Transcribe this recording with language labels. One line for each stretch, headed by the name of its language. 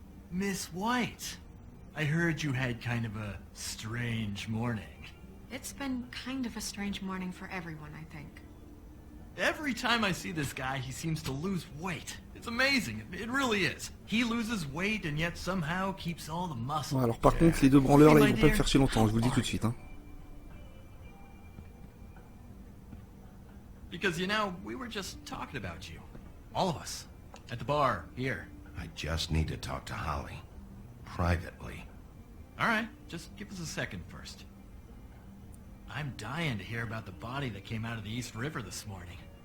English: Miss White, I heard you had kind of a strange morning. It's been kind of a strange morning for everyone, I think. Every time I see this guy, he seems to lose weight. It's amazing. It really is. He loses weight and yet somehow keeps all the muscle.
French: Ouais, alors par contre, les deux branleurs là, ils vont pas me faire chier longtemps, je vous le dis tout de suite. Hein.
English: Because, you know, we were just talking about you. All of us. At the bar, here. I just need to talk to Holly. Privately. All right, just give us a second first. I'm dying to hear about the body that came out of the East River this morning.